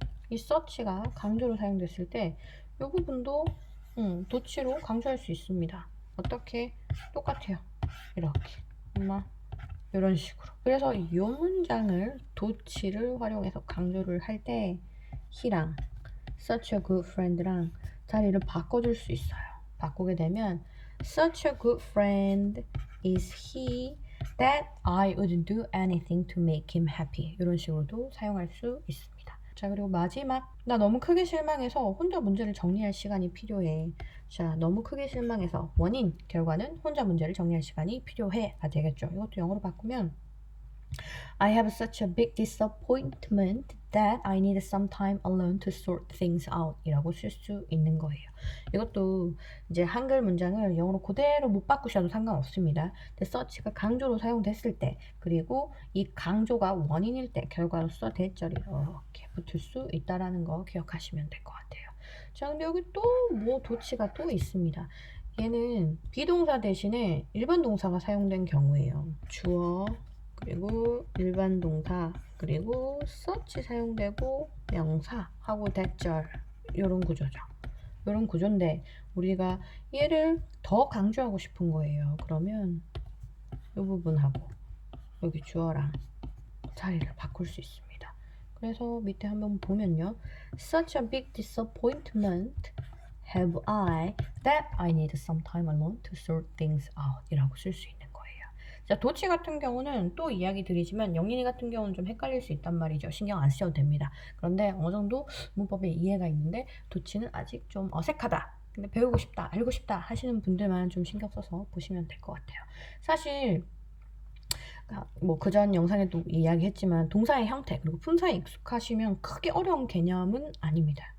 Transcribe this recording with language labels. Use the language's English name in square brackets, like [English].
[Korean] 이 search가 강조로 사용됐을 때 이 부분도 도치로 강조할 수 있습니다. 어떻게? 똑같아요. 이렇게. 이런 식으로. 그래서 이 문장을 도치를 활용해서 강조를 할 때 he랑 [English] such a good friend [Korean] 랑 자리를 바꿔줄 수 있어요. 바꾸게 되면 [English] such a good friend is he that I would do anything to make him happy. [Korean] 이런 식으로도 사용할 수 있습니다. 자, 그리고 마지막. 나 너무 크게 실망해서 혼자 문제를 정리할 시간이 필요해. 자, 너무 크게 실망해서 원인, 결과는 혼자 문제를 정리할 시간이 필요해가 되겠죠. 이것도 영어로 바꾸면 [English] I have such a big disappointment that I need some time alone to sort things out [Korean] 이라고 쓸 수 있는 거예요. 이것도 이제 한글 문장을 영어로 그대로 못 바꾸셔도 상관없습니다. 근데 search가 강조로 사용됐을 때, 그리고 이 강조가 원인일 때 결과로서 대절이 이렇게 붙을 수 있다라는 거 기억하시면 될 것 같아요. 자, 근데 여기 또 뭐 도치가 또 있습니다. 얘는 비동사 대신에 일반 동사가 사용된 경우에요. 주어, 그리고 일반 동사, 그리고 search 사용되고 명사하고 대절, 이런 구조죠. 이런 구조인데 우리가 얘를 더 강조하고 싶은 거예요. 그러면 이 부분하고 여기 주어랑 자리를 바꿀 수 있습니다. 그래서 밑에 한번 보면요. [English] Such a big disappointment have I that I need some time alone to sort things out [Korean] 이라고 쓸 수 있는 거예요. 자, 도치 같은 경우는 또 이야기 드리지만 영린이 같은 경우는 좀 헷갈릴 수 있단 말이죠. 신경 안 쓰셔도 됩니다. 그런데 어느 정도 문법에 이해가 있는데 도치는 아직 좀 어색하다. 근데 배우고 싶다, 알고 싶다 하시는 분들만 좀 신경 써서 보시면 될 것 같아요. 사실 뭐 그전 영상에도 이야기했지만 동사의 형태 그리고 품사에 익숙하시면 크게 어려운 개념은 아닙니다.